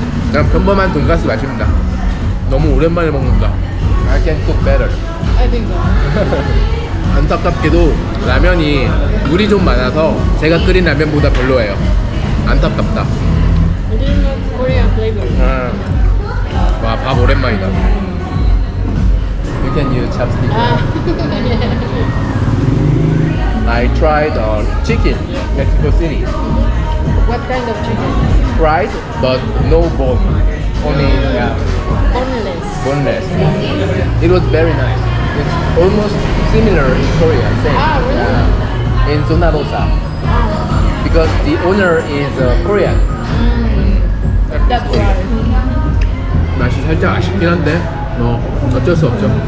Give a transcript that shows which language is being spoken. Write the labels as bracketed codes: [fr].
[ko] 그냥 평범한 돈가스 맛입니다. 너무 오랜만에 먹는다. [en] I can cook better. I think so. [ko] 안타깝게도 라면이 물이 좀 많아서 제가 끓인 라면보다 별로예요. 안타깝다. [en] I didn't know Korean flavor. [ko] 와, 밥 오랜만이다. [en] You can use chopstick. I tried chicken, Mexico City. What kind of chicken? Fried, but no bone. Only Boneless. boneless. It was very nice. It's almost similar in Korea. Same. Ah, really? In Zona Rosa. Because the owner is Korean. That's right. [ko] 맛이 살짝 아쉽긴 한데 어쩔 수 없죠.